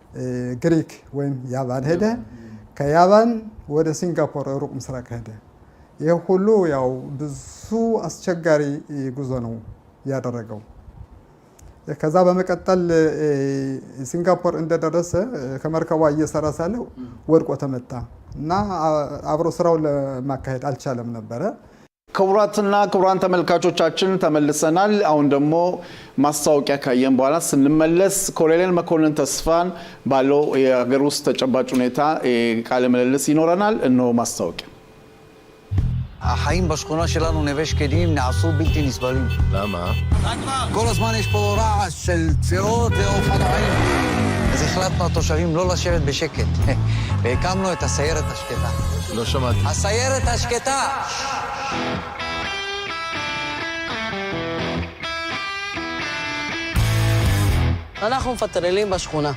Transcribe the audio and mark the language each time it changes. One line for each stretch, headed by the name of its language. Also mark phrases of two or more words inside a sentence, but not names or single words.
Amharic: ግሪክ ወይም ያቫን ሄደ። ከያቫን ወደ ሲንጋፖር ሩቅ ምስራቅ ሄደ። ይህ ሁሉ ያው ብዙ አስቸጋሪ ጉዞ ነው ያደረገው። ከዛ በመቀጠል ሲንጋፖር እንደደረሰ ከመርከቧ እየሰራ ሳለ ወድቆ ተመታ እና አብሮ ስራው ለማካሄድ አልቻለም ነበረ። ክቡራትና ክቡራን ተመልካቾቻችን ተመልሰናል። አሁን ደግሞ ማስታወቂያ ካየን በኋላ ስንመለስ ኮሎኔል መኮንን ተስፋን ባለው የሀገር ውስጥ ተጨባጭ ሁኔታ ቃለ ምልልስ ይኖረናል። እነሆ ማስታወቂያ።
Hebrew: החיים בשכונה שלנו נווה שקדים נעשו בלתי נסבלים. למה? כל הזמן יש פה רעש של צירות ואופנועים. אז החלטנו התושבים לא לשבת בשקט. והקמנו את הסיירת השקטה. לא שמעתי. הסיירת השקטה! אנחנו מפטרלים בשכונה.